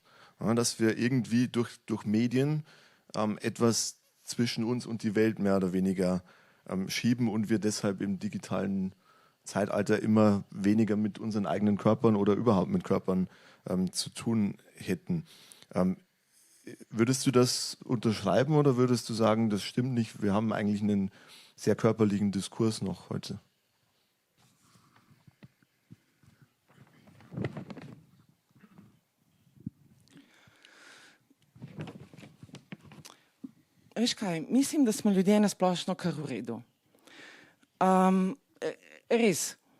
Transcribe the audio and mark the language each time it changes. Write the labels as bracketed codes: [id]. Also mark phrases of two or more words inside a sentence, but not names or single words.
[de] Ja, dass wir irgendwie durch Medien etwas zwischen uns und die Welt mehr oder weniger schieben und wir deshalb im digitalen Zeitalter immer weniger mit unseren eigenen Körpern oder überhaupt mit Körpern zu tun hätten. Würdest du das unterschreiben oder würdest du sagen, das stimmt nicht, wir haben eigentlich einen sehr körperlichen Diskurs noch heute? [sl] Veš kaj, mislim, da smo ljudje na splošno kar v redu. Res.